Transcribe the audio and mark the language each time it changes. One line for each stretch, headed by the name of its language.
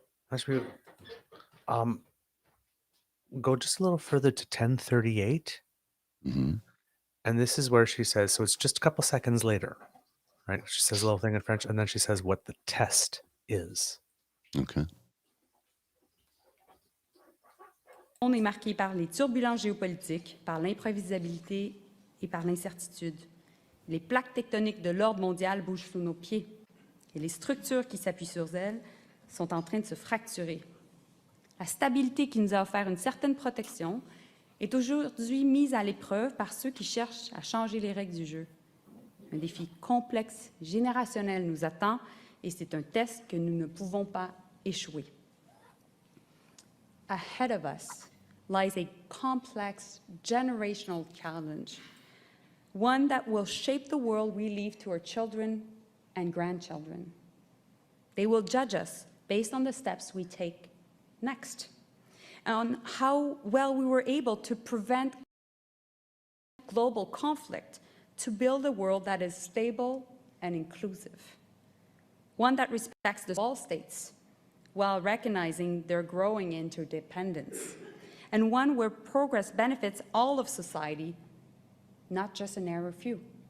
English: That should be. Go just a little further to 1038. Hmm. And this is where she says, so it's just a couple seconds later, right? She says a little thing in French, and then she says what the test is. Okay.
French: Le monde est marqué par les turbulences géopolitiques, par l'imprévisibilité et par l'incertitude. Les plaques tectoniques de l'ordre mondial bougent sous nos pieds et les structures qui s'appuient sur elles sont en train de se fracturer. La stabilité qui nous a offert une certaine protection est aujourd'hui mise à l'épreuve par ceux qui cherchent à changer les règles du jeu. Un défi complexe, générationnel nous attend et c'est un test que nous ne pouvons pas échouer.
English: Ahead of us lies a complex generational challenge, one that will shape the world we leave to our children and grandchildren. They will judge us based on the steps we take next, on how well we were able to prevent global conflict to build a world that is stable and inclusive, one that respects all states while recognizing their growing interdependence, and one where progress benefits all of society, not just a narrow few.